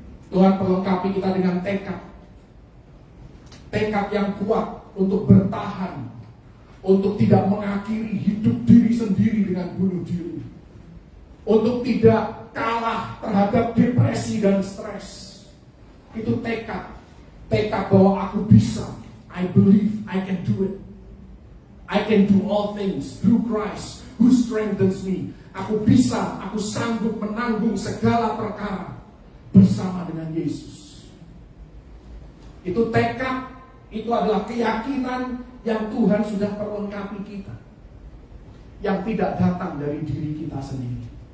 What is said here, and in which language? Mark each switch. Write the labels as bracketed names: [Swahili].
[Indonesian] Tuhan perlengkapi kita dengan tekad. Tekad yang kuat untuk bertahan, untuk tidak mengakhiri hidup diri sendiri dengan bunuh diri, untuk tidak kalah terhadap depresi dan stres. Itu tekad bahwa aku bisa. [English] I believe I can do it. I can do all things through Christ who strengthens me. [Indonesian] Aku bisa, aku sanggup menanggung segala perkara bersama dengan Yesus. Itu tekad, itu adalah keyakinan yang Tuhan sudah perlengkapi kita, yang tidak datang dari diri kita sendiri.